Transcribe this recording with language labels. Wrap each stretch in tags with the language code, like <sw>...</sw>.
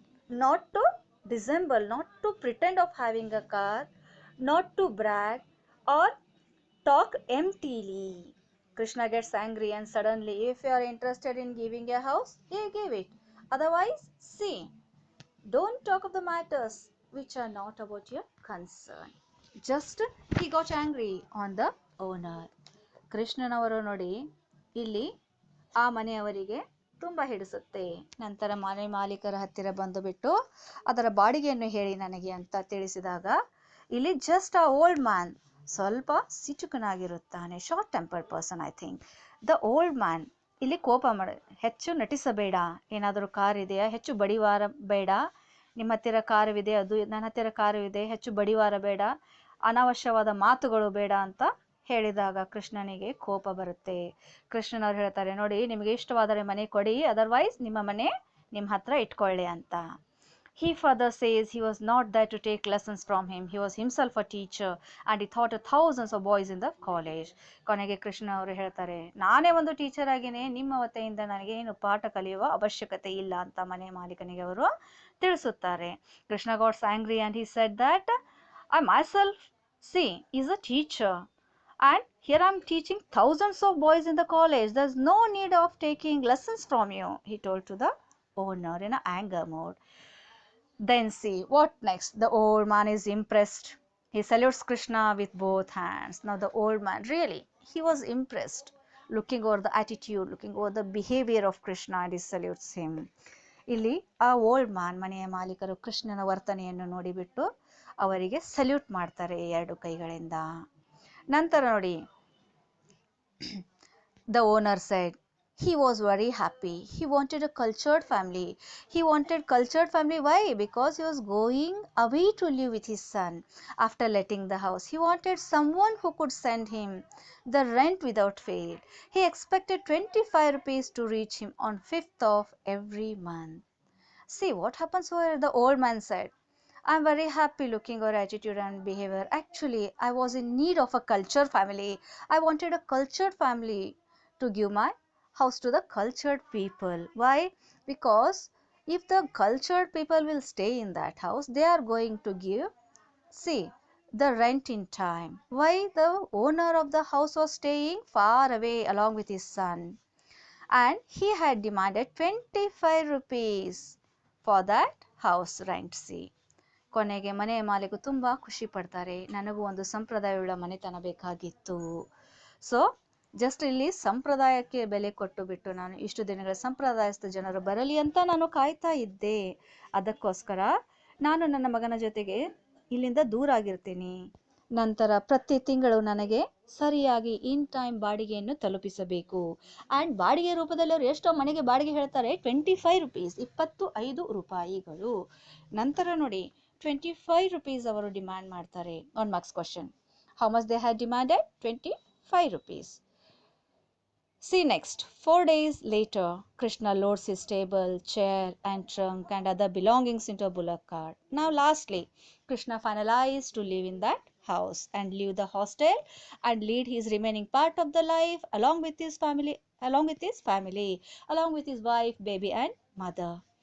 <en>Not to dissemble, not to pretend of having a car, not to brag or talk emptily. Krishna gets angry and suddenly, if you are interested in giving a house, give it. Otherwise, see, don't talk of the matters which are not about your concern. Just he got angry on the owner.</en> <kn>ಕೃಷ್ಣನವರು ನೋಡಿ, ಇಲ್ಲಿ ಆ ಮನೆಯವರಿಗೆ ತುಂಬ ಹಿಡಿಸುತ್ತೆ. ನಂತರ ಮನೆ ಮಾಲೀಕರ ಹತ್ತಿರ ಬಂದು ಬಿಟ್ಟು ಅದರ ಬಾಡಿಗೆಯನ್ನು ಹೇಳಿ ನನಗೆ ಅಂತ ತಿಳಿಸಿದಾಗ, ಇಲ್ಲಿ</kn> <en>just ಆ old man</en> <kn>ಸ್ವಲ್ಪ ಸಿಚುಕನಾಗಿರುತ್ತಾನೆ,</kn> <en>Short tempered person. I think the old man</en> <kn>ಇಲ್ಲಿ ಕೋಪ ಹೆಚ್ಚು ನಟಿಸಬೇಡ, ಏನಾದರೂ ಕಾರ್ ಇದೆಯಾ, ಹೆಚ್ಚು ಬಡಿವಾರ ಬೇಡ, ನಿಮ್ಮ ಹತ್ತಿರ ಕಾರವಿದೆ, ಅದು ನನ್ನ ಹತ್ತಿರ ಕಾರು ಇದೆ, ಹೆಚ್ಚು ಬಡಿವಾರ ಬೇಡ, ಅನಾವಶ್ಯವಾದ ಮಾತುಗಳು ಬೇಡ ಅಂತ ಹೇಳಿದಾಗ ಕೃಷ್ಣನಿಗೆ ಕೋಪ ಬರುತ್ತೆ. ಕೃಷ್ಣನವ್ರು ಹೇಳ್ತಾರೆ, ನೋಡಿ, ನಿಮಗೆ ಇಷ್ಟವಾದರೆ ಮನೆ ಕೊಡಿ, ಅದರ್ವೈಸ್ ನಿಮ್ಮ ಮನೆ ನಿಮ್ಮ ಹತ್ರ ಇಟ್ಕೊಳ್ಳಿ ಅಂತ.</kn> <en>He further says he was not there to take lessons from him. He was himself a teacher and he taught thousands of boys in the college.</en> <kn>ಕೊನೆಗೆ ಕೃಷ್ಣ ಅವರು ಹೇಳ್ತಾರೆ, ನಾನೇ ಒಂದು ಟೀಚರ್ ಆಗಿನೇ ನಿಮ್ಮ ವತಿಯಿಂದ ನನಗೆ ಏನು ಪಾಠ ಕಲಿಯುವ ಅವಶ್ಯಕತೆ ಇಲ್ಲ ಅಂತ ಮನೆ ಮಾಲೀಕನಿಗೆ ಅವರು ತಿಳಿಸುತ್ತಾರೆ.</kn> <en>Krishna got angry and he said that I myself, see, is a teacher and here I'm teaching thousands of boys in the college. There's no need of taking lessons from you, he told to the owner in an anger mode. Then see what next. The old man is impressed. He salutes Krishna with both hands. Now the old man, really, he was impressed, looking over the attitude, looking over the behavior of Krishna, and he salutes him.</en> <kn>ಇಲ್ಲಿ ಆ old man, ಮನೆಯ ಮಾಲೀಕರು ಕೃಷ್ಣನ ವರ್ತನೆಯನ್ನು ನೋಡಿಬಿಟ್ಟು ಅವರಿಗೆ salute ಮಾಡ್ತಾರೆ ಎರಡು ಕೈಗಳಿಂದ. ನಂತರ ನೋಡಿ, the owner said he was very happy.</kn> <en>He wanted a cultured family. He wanted cultured family. Why? Because he was going away to live with his son after letting the house. He wanted someone who could send him the rent without fail. He expected 25 rupees to reach him on 5th of every month. See what happens over. The old man said, I'm very happy looking your attitude and behavior. Actually, I was in need of a cultured family. I wanted a cultured family to give my house to the cultured people. Why? Because if the cultured people will stay in that house, they are going to give, see, the rent in time. Why? The owner of the house was staying far away along with his son, and he had demanded 25 rupees for that house rent. See,</en> <kn>ಕೊನೆಗೆ ಮನೆಯ ಮಾಲೀಕ ತುಂಬ ಖುಷಿ ಪಡ್ತಾರೆ. ನನಗೂ ಒಂದು ಸಂಪ್ರದಾಯವುಳ್ಳ ಮನೆತನ ಬೇಕಾಗಿತ್ತು.</kn> <en>so just</en> <kn>ಇಲ್ಲಿ ಸಂಪ್ರದಾಯಕ್ಕೆ ಬೆಲೆ ಕೊಟ್ಟು ಬಿಟ್ಟು ನಾನು ಇಷ್ಟು ದಿನಗಳ ಸಂಪ್ರದಾಯಸ್ಥ ಜನರು ಬರಲಿ ಅಂತ ನಾನು ಕಾಯ್ತಾ ಇದ್ದೆ. ಅದಕ್ಕೋಸ್ಕರ ನಾನು ನನ್ನ ಮಗನ ಜೊತೆಗೆ ಇಲ್ಲಿಂದ ದೂರ ಆಗಿರ್ತೀನಿ. ನಂತರ ಪ್ರತಿ ತಿಂಗಳು ನನಗೆ ಸರಿಯಾಗಿ</kn> <en>in time</en> <kn>ಬಾಡಿಗೆಯನ್ನು ತಲುಪಿಸಬೇಕು. ಆ್ಯಂಡ್ ಬಾಡಿಗೆ ರೂಪದಲ್ಲಿ ಅವರು ಎಷ್ಟೋ ಮನೆಗೆ ಬಾಡಿಗೆ ಹೇಳ್ತಾರೆ,</kn> <en>25 rupees,</en> <kn>25 ರೂಪಾಯಿಗಳು. ನಂತರ ನೋಡಿ</kn> <en>25 rupees</en> <kn>ಅವರು ಡಿಮ್ಯಾಂಡ್ ಮಾಡ್ತಾರೆ.</kn> <en>1 marks question. How much they had demanded? 25 rupees. See next. 4 days later, Krishna loads his table, chair and trunk and other belongings into a bullock cart. Now lastly, Krishna finalized to live in that house and leave the hostel and lead his remaining part of the life along with his family, along with his wife, baby and mother.</en>